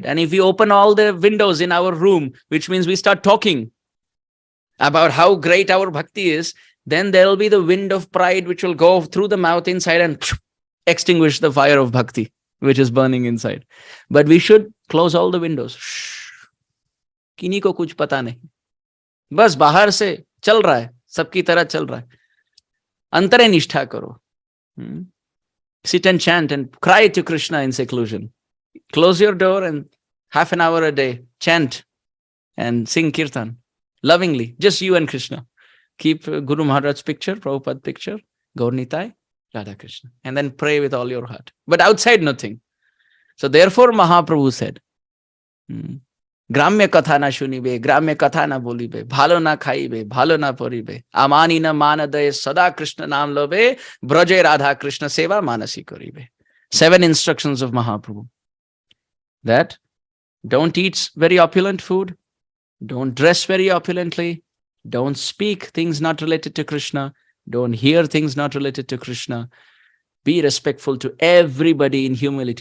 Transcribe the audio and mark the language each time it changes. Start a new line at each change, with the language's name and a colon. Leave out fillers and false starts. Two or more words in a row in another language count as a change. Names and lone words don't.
English: And if we open all the windows in our room, which means we start talking about how great our bhakti is, then there will be the wind of pride which will go through the mouth inside and extinguish the fire of bhakti, which is burning inside. But we should close all the windows.
Hindi: किन्हीं को कुछ पता नहीं, बस बाहर से चल रहा है, सबकी तरह चल रहा है. अंतरे निष्ठा करो.
English: Sit and chant and cry to Krishna in seclusion. Close your door and half an hour a day, chant and sing kirtan lovingly, just you and Krishna. Keep Guru Maharaj's picture, Prabhupada picture, Gaur Nitai, Radha Krishna, and then pray with all your heart. But outside, nothing. So therefore, Mahaprabhu said,
Bangla: গ্রাম্য কথা না শুনিবে, গ্রাম্য কথা না বলিবে, ভালো না খাইবে, ভালো না পরিবে, অমানী না মানদায়ে, সদা কৃষ্ণ নাম লবে, ব্রজে রাধা কৃষ্ণ সেবা মানসী করিবে.
English: 7 instructions of Mahaprabhu. That don't eat very opulent food, don't dress very opulently, don't speak things not related to Krishna, don't hear things not related to Krishna. Be respectful to everybody in humility.